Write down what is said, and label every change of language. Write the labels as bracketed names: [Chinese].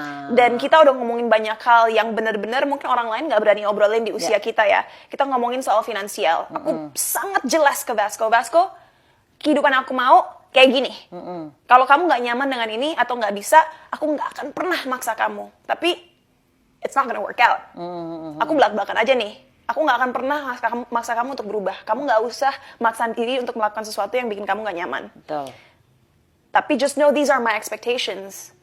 [Indonesian] Dan kita udah ngomongin banyak hal yang benar-benar mungkin orang lain nggak berani obrolin di usia kita ya. Kita ngomongin soal finansial. Aku sangat jelas ke Vasco, kehidupan aku mau kayak gini. Kalau kamu nggak nyaman dengan ini atau nggak bisa, aku nggak akan pernah maksa kamu. [English] Tapi it's not gonna work out. [Indonesian] Aku belak-belakan aja nih. Aku nggak akan pernah maksa kamu untuk berubah. Kamu nggak usah maksa diri untuk melakukan sesuatu yang bikin kamu nggak nyaman. Betul. [English] Tapi just know these are my expectations.